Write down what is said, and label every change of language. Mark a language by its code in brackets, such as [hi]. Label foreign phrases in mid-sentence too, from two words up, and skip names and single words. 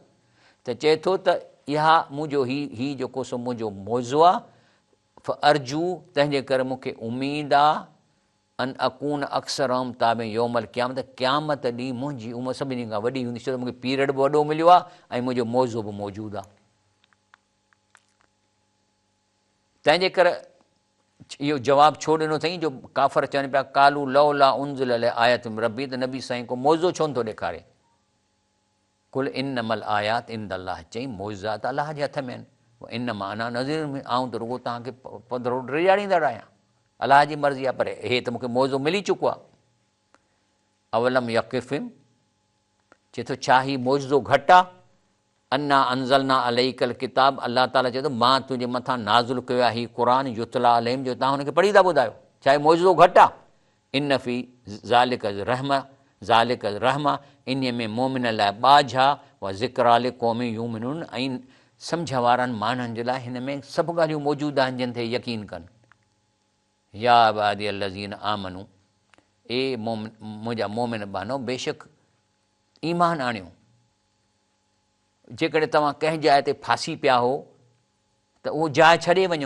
[sd] त चए थो त इहा मुंहिंजो हीउ जेको सो मुंहिंजो मौज़ो आहे, अर्जू, तंहिंजे करे मूंखे उमेदु आहे [ar] أن أكون أكثرهم تابعا يوم القيامة, [sd] क़यामत ॾींहुं मुंहिंजी उमिरि सभिनी खां वॾी हूंदी, छो त मूंखे पीरियड बि वॾो मिलियो आहे ऐं मुंहिंजो मौज़ो बि मौजूदु आहे। तंहिंजे करे इहो जवाबु छो ॾिनो अथई जो काफ़र चवनि पिया [ar] قالوا لولا أنزل عليه آية من ربي, [sd] त नबी साईं को मौज़ो छो नथो ॾेखारे? [ar] قل إنما الآيات عند الله, [sd] चई मौज़ा त अलाह जे हथ में आहिनि। [ar] إنما أنا نذير [sd] में, आऊं त रुॻो तव्हांखे पधरो ॾियारींदड़ आहियां, अलाह जी मर्ज़ी आहे। पर हे त मूंखे मौज़ो मिली चुको आहे। [ar] أولم يكفهم, [sd] चए थो छा ही मौज़ो घटि आहे? [ar] أنا أنزلنا عليك الكتاب, [sd] अलाह ताला चए थो मां तुंहिंजे मथां नाज़ुल कयो आहे हीउ क़ुर [ar] يتلى عليهم, [sd] जो तव्हां हुनखे पढ़ी था ॿुधायो। छा हे मौज़ो घटि आहे? [ar] إن في ذلك رحمة, [sd] इन में मोमिन लाइ ॿाझा [ar] وذكرى لقوم يؤمنون, [sd] ऐं सम्झ वारनि माण्हुनि जे लाइ हिन में सभु ॻाल्हियूं मौजूदु आहिनि जिन ते यकीन कनि। [ar] يا عبادي الذين آمنوا, [sd] ए मुंहिंजा मोमिन बानो, बेशक ईमान आणियो। जेकॾहिं तव्हां कंहिं जाइ ते फासी पिया हो त उहो जाइ छॾे वञो।